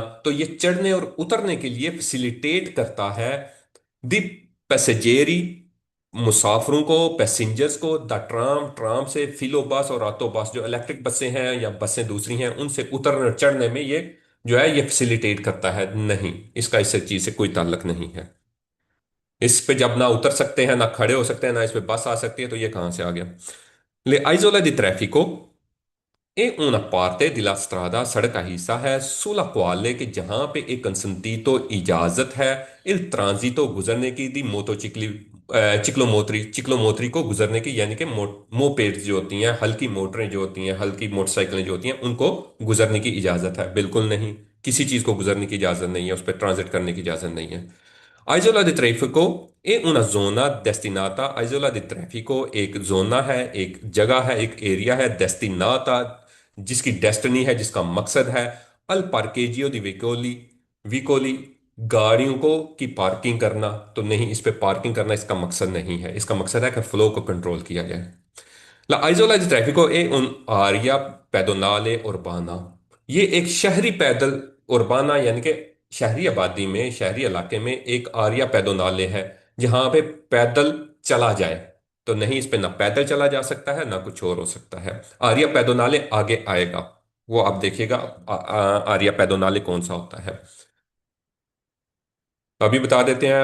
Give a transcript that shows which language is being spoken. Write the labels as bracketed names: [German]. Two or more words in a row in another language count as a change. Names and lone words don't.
[Urdu] تو یہ چڑھنے اور اترنے کے لیے فیسلیٹیٹ کرتا ہے [Italian] dei passeggeri, [Urdu] مسافروں کو، پیسنجرز کو، د ٹرام، ٹرام سے، فلو بس اور آٹو بس، جو الیکٹرک بسیں ہیں یا بسیں دوسری ہیں، ان سے اترنے اور چڑھنے میں یہ جو ہے یہ فیسلیٹیٹ کرتا ہے. نہیں، اس کا اس چیز سے کوئی تعلق نہیں ہے۔ اس پے جب نا اتر سکتے ہیں، نا کھڑے ہو سکتے ہیں، نا اس پے بس آ سکتی ہے، تو یہ کہاں سے آ گیا. [Italian] le isola di traffico E una parte della strada, [Urdu] سڑک کا حصہ ہے, [Italian] sulla quale [Urdu] کہ جہاں پے [Italian] è consentito [Urdu] اجازت ہے, [Italian] il transito [Urdu] گزرنے کی, [Italian] di motocicli, ciclomotori, [Urdu] چکلوموتری کو گزرنے کی، یعنی کہ موپیڈز جو ہوتی ہیں، ہلکی موٹریں جو ہوتی ہیں، ہلکی موٹرسائیکلیں جو ہوتی ہیں، ان کو گزرنے کی اجازت ہے. بالکل نہیں، کسی چیز کو گزرنے کی اجازت نہیں ہے، اس پر ٹرانزٹ کرنے کی اجازت نہیں ہے. [Italian] Isola di traffico è una zona destinata, isola di traffico [Urdu] ایک زونا ہے، ایک جگہ ہے، ایک ایریا ہے, destinata جس کی ڈیسٹنی ہے، جس کا مقصد ہے. [Italian] al parcheggio di veicoli, veicoli [Urdu] گاڑیوں کو کی پارکنگ کرنا. تو نہیں، اس پے پارکنگ کرنا اس کا مقصد نہیں ہے۔ اس کا مقصد ہے کہ فلو کو کنٹرول کیا جائے. [Italian] La isola di traffico è un'area pedonale urbana, [Urdu] یہ ایک شہری پیدل، اربانا یعنی کہ شہری آبادی میں، شہری علاقے میں ایک [Italian] area pedonale [Urdu] ہے، جہاں پے پیدل چلا جائے. تو نہیں، اس پے نا پیدل چلا جا سکتا ہے، نا کچھ اور ہو سکتا ہے. [Italian] area pedonale [Urdu] آگے آئے گا، وہ آپ دیکھیے گا. [Italian] area pedonale [Urdu] کون سا ہوتا ہے، ابھی بتا دیتے ہیں.